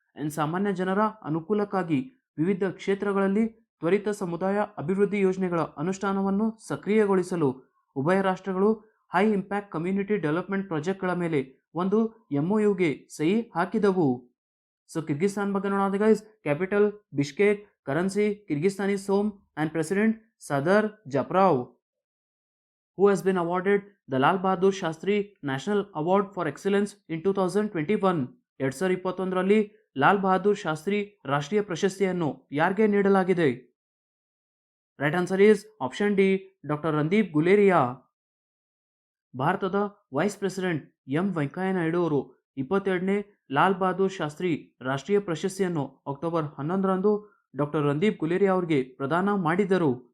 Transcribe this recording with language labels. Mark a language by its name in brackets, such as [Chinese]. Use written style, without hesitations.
[Kannada] ಸಾಮಾನ್ಯ ಜನರ ಅನುಕೂಲಕ್ಕಾಗಿ ವಿವಿಧ ಕ್ಷೇತ್ರಗಳಲ್ಲಿ ತ್ವರಿತ ಸಮುದಾಯ ಅಭಿವೃದ್ಧಿ ಯೋಜನೆಗಳ ಅನುಷ್ಠಾನವನ್ನು ಸಕ್ರಿಯಗೊಳಿಸಲು ಉಭಯ ರಾಷ್ಟ್ರಗಳು ಹೈ ಇಂಪ್ಯಾಕ್ಟ್ ಕಮ್ಯುನಿಟಿ ಡೆವಲಪ್ಮೆಂಟ್ ಪ್ರಾಜೆಕ್ಟ್ಗಳ ಮೇಲೆ ಒಂದು MOUಗೆ ಸಹಿ ಹಾಕಿದವು. ಸೊ ಕಿರ್ಗಿಸ್ತಾನ್ ಬಗ್ಗೆ ನೋಡೋದು guys, capital Bishkek, currency ಕಿರ್ಗಿಸ್ತಾನಿ Som and president Sadar ಜಪ್ರಾವ್. [English] Who has been awarded the Lal Bahadur Shastri National Award for Excellence in 2021? [Kannada] 2021ರಲ್ಲಿ Lal Bahadur Shastri ರಾಷ್ಟ್ರೀಯ ಪ್ರಶಸ್ತಿಯನ್ನು ಯಾರಿಗೆ ನೀಡಲಾಗಿದೆ? [English] right answer is option D, [Kannada] doctor Randeep Guleria. ಭಾರತದ ವೈಸ್ ಪ್ರೆಸಿಡೆಂಟ್ ವೆಂಕಯ್ಯ ನಾಯ್ಡು ಅವರು 22ನೇ ಲಾಲ್ ಬಹದ್ದೂರ್ ಶಾಸ್ತ್ರಿ ರಾಷ್ಟ್ರೀಯ ಪ್ರಶಸ್ತಿಯನ್ನು ಅಕ್ಟೋಬರ್ 11ರಂದು ಡಾಕ್ಟರ್ ರಂದೀಪ್ ಗುಲೇರಿಯಾ ಅವರಿಗೆ ಪ್ರದಾನ ಮಾಡಿದರು.